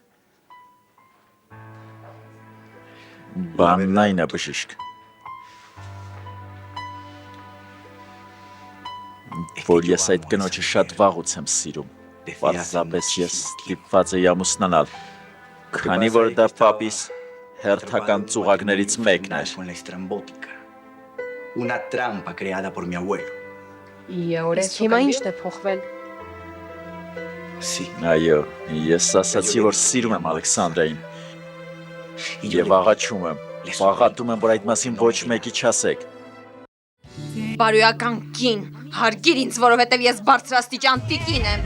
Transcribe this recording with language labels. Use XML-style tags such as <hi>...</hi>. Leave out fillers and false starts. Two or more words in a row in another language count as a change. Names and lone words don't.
<hy>Բանն այն է, բժիշկ, որ ես այդ կնոջը շատ վաղուց եմ սիրում։ Պարզապես ես ստիպված էի ամուսնանալ, քանի որ դա պապիս հերթական ծուղակներից մեկն էր։</hy> <es>Una trampa creada por mi abuelo.</es> <hy>Իսկ հիմա ինչն է փոխվել։</hy> <es>Sí.</es> <hy>Այո, ես ասացի, որ սիրում եմ Ալեքսանդրային։ Եվ աղաչում եմ, աղատում եմ, որ այդ մասին ոչ մեկի չասեք։ Բարոյական կին, հարգիր ինձ, որովհետև ես բարձրաստիճան տիկին եմ։</hy>